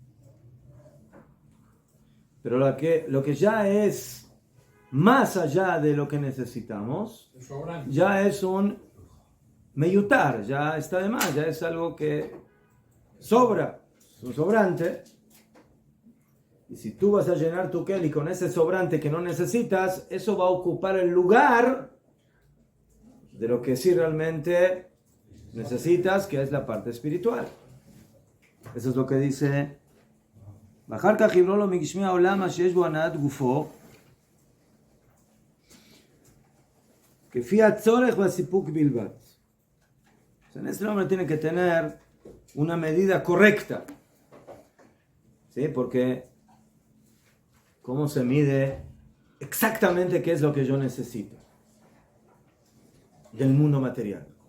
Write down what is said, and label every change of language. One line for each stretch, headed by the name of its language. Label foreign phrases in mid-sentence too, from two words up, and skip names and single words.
Spanish: Pero lo que ya es más allá de lo que necesitamos, ya es un meyutar, ya está de más, ya es algo que sobra, es un sobrante. Y si tú vas a llenar tu Keli con ese sobrante que no necesitas, eso va a ocupar el lugar de lo que sí realmente necesitas, que es la parte espiritual. Eso es lo que dice
Hebrew: ואחר כך יברא לו מגשמי העולם שיש בו הנעת גופו כפי הצורך והסיפוק בלבד.
Spanish: En este hombre tiene que tener una medida correcta, ¿sí? Porque ¿cómo se mide exactamente qué es lo que yo necesito del mundo material?